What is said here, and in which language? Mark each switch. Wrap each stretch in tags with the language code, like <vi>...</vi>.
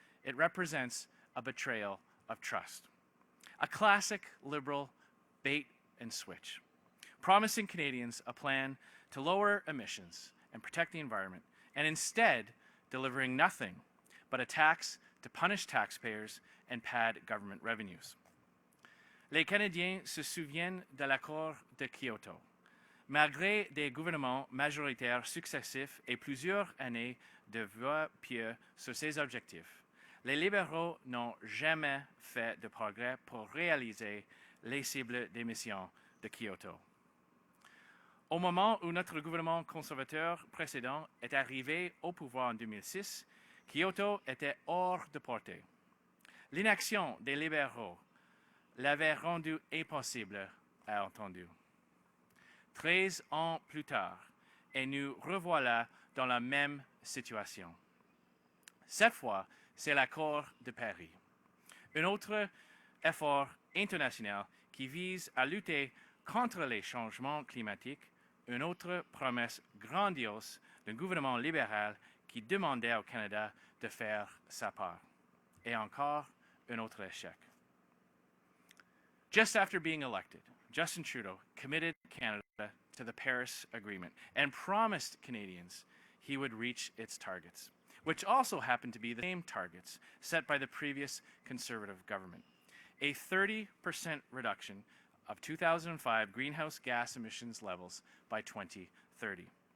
<en>It represents a betrayal of trust. A classic Liberal bait and switch, promising Canadians a plan to lower emissions and protect the environment, and instead delivering nothing but a tax to punish taxpayers and pad government revenues.</en> <fr>Les Canadiens se souviennent de l'accord de Kyoto. Malgré des gouvernements majoritaires successifs et plusieurs années de voeux pieux sur ces objectifs, les libéraux n'ont jamais fait de progrès pour réaliser les cibles d'émissions de Kyoto. Au moment où notre gouvernement conservateur précédent est arrivé au pouvoir en 2006, Kyoto était hors de portée. L'inaction des libéraux l'avait rendu impossible à entendre. 13 ans plus tard, et nous revoilà dans la même situation. Cette fois, c'est l'accord de Paris. Un autre effort international qui vise à lutter contre les changements climatiques, une autre promesse grandiose d'un gouvernement libéral qui demandait au Canada de faire sa part. Et encore un autre échec.</fr> <en>Just after being elected, Justin Trudeau committed Canada to the Paris Agreement and promised Canadians he would reach its targets, which also happened to be the same targets set by the previous Conservative government. A 30% reduction of 2005 greenhouse gas emissions levels by 2030.</en>